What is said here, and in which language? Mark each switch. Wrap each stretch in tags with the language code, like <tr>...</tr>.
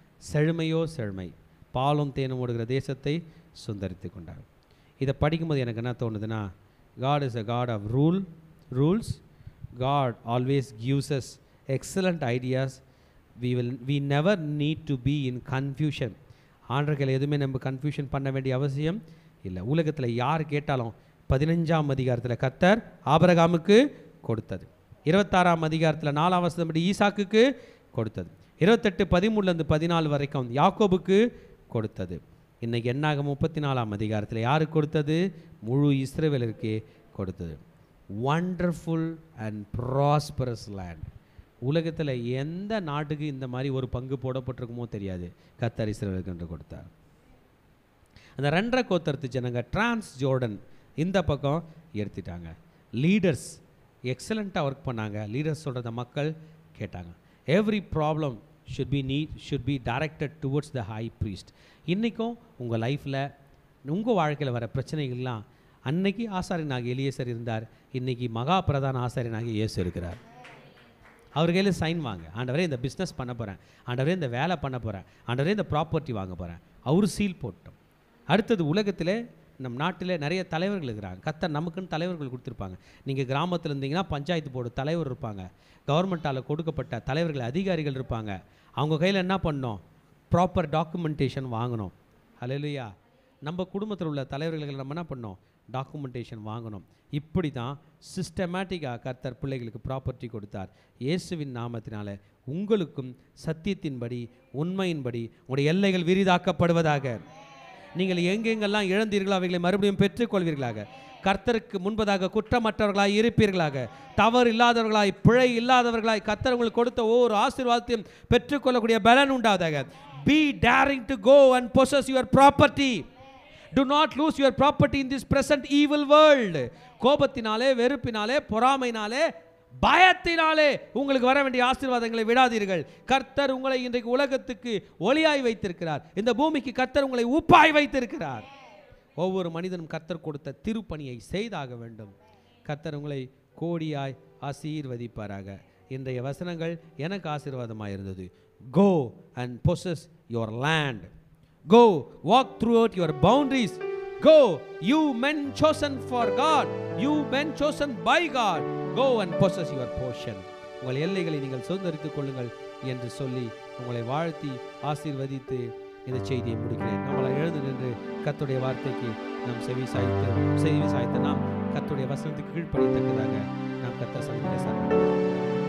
<ta>செழுமையோ செழுமை, பாலும் தேனும் ஓடுகிற தேசத்தை சுந்தரித்து கொண்டார். இதை படிக்கும்போது எனக்கு என்ன தோணுதுன்னா,</ta> <en>God is a God of rules. God always gives us excellent ideas. We never need to be in confusion.</en> <ta>ஆண்டவர்கள் எதுவுமே நம்ம கன்ஃபியூஷன் பண்ண வேண்டிய அவசியம் இல்லை. உலகத்தில் யார் கேட்டாலும் 15ஆம் அதிகாரத்தில் கர்த்தர் ஆபிரகாமுக்கு கொடுத்தது, 26ஆம் அதிகாரத்தில் 4ஆம் வசனப்படி ஈசாக்குக்கு கொடுத்தது, 28:13-14 வரைக்கும் யாக்கோபுக்கு கொடுத்தது. இன்றைக்கி என்னாகும் 34ஆம் அதிகாரத்தில் யாருக்கு கொடுத்தது? முழு இஸ்ரவேலருக்கு கொடுத்தது.</ta> <en>Wonderful and prosperous land.</en> <ta>உலகத்தில் எந்த நாட்டுக்கு இந்த மாதிரி ஒரு பங்கு போடப்பட்டிருக்குமோ தெரியாது, கர்த்தர் இஸ்ரவேலுக்கு என்று கொடுத்தார். அந்த 2.5 கோத்திரத்து ஜனங்க டிரான்ஸ் ஜோர்டன் இந்த பக்கம் எடுத்துட்டாங்க. லீடர்ஸ் எக்ஸலண்ட்டாக ஒர்க் பண்ணாங்க. லீடர்ஸ் சொல்கிறத மக்கள் கேட்டாங்க.</ta> <en>Every problem should be directed towards the high priest.</en> <ta>இன்றைக்கும் உங்கள் லைஃப்பில், உங்கள் வாழ்க்கையில் வர பிரச்சனைகள்லாம், அன்னைக்கு ஆசாரியனாக எலியேசர் இருந்தார், இன்றைக்கி மகா பிரதான ஆசாரியனாக இயேசு இருக்கிறார். அவர் கையில் சைன் வாங்க, ஆண்டவரே இந்த பிஸ்னஸ் பண்ண போகிறேன், ஆண்டவரே இந்த வேலை பண்ண போகிறேன், ஆண்டவரே இந்த ப்ராப்பர்ட்டி வாங்க போகிறேன், அவர் சீல் போட்டோம். அடுத்தது, உலகத்தில் நம் நாட்டில் நிறைய தலைவர்கள் இருக்கிறாங்க. கர்த்தர் நமக்குன்னு தலைவர்கள் கொடுத்துருப்பாங்க. நீங்கள் கிராமத்தில் இருந்தீங்கன்னா பஞ்சாயத்து போர்டு தலைவர் இருப்பாங்க, கவர்மெண்ட்டால் கொடுக்கப்பட்ட தலைவர்கள் அதிகாரிகள் இருப்பாங்க. அவங்க கையில் என்ன பண்ணோம்? ப்ராப்பர் டாக்குமெண்டேஷன் வாங்கணும். ஹல்லேலூயா. நம்ம குடும்பத்தில் உள்ள தலைவர்கள் நம்ம என்ன பண்ணோம்? டாக்குமெண்டேஷன் வாங்கணும். இப்படி தான் சிஸ்டமேட்டிக்காக கர்த்தர் பிள்ளைகளுக்கு ப்ராப்பர்ட்டி கொடுத்தார். இயேசுவின் நாமத்தினால உங்களுக்கும் சத்தியத்தின்படி, உண்மையின்படி உங்களுடைய எல்லைகள் விரிதாக்கப்படுவதாக. நீங்கள் எங்கெங்கெல்லாம் இழந்தீர்களோ அவைகளை மறுபடியும் பெற்றுக்கொள்வீர்களாக. கர்த்தருக்கு முன்பதாக குற்றமற்றவர்களாய் இருப்பீர்களாக. தவறு இல்லாதவர்களாய், பிழை இல்லாதவர்களாய் கர்த்தர் உங்களுக்கு கொடுத்த ஒவ்வொரு ஆசீர்வாதத்தையும் பெற்றுக்கொள்ளக்கூடிய பலன் உண்டாவதாக.</ta> <en>Be daring to go and possess your property. Do not lose your property in this present evil world.</en> <ta>கோபத்தினாலே, வெறுப்பினாலே, பொறாமையினாலே, பயத்தினாலே உங்களுக்கு வர வேண்டிய ஆசீர்வாதங்களை விடாதீர்கள். கர்த்தர் உங்களை இன்றைக்கு உலகத்துக்கு ஒளியாய் வைத்திருக்கிறார். இந்த பூமிக்கு கர்த்தர் உங்களை உப்பாய் வைத்திருக்கிறார். ஒவ்வொரு மனிதனும் கர்த்தர் கொடுத்த திருப்பணியை செய்தாக வேண்டும். கர்த்தர் உங்களை கோடியாய் ஆசீர்வதிப்பாராக. இன்றைய வசனங்கள் எனக்கு ஆசீர்வாதமாக இருந்தது.</ta> <en>Go and possess your land. Go, walk throughout your boundaries. Go, you men chosen for God, you men chosen by God. Go and possess your portion.</en> <ta>உங்கள் எல்லைகளை நீங்கள் சுதந்தரித்துக் கொள்ளுங்கள் என்று சொல்லி உங்களை வாழ்த்தி ஆசீர்வதித்து இந்த செய்தியை முடிக்கிறேன். நம்மளை எழுந்து நின்று கர்த்தருடைய வார்த்தைக்கு நாம் செவி சாய்த்து நாம் கர்த்தருடைய வசனத்துக்கு கீழ்ப்படித்தக்கதாக நாம் கர்த்தர் சமூகத்தை சார்ந்தோம்.</ta>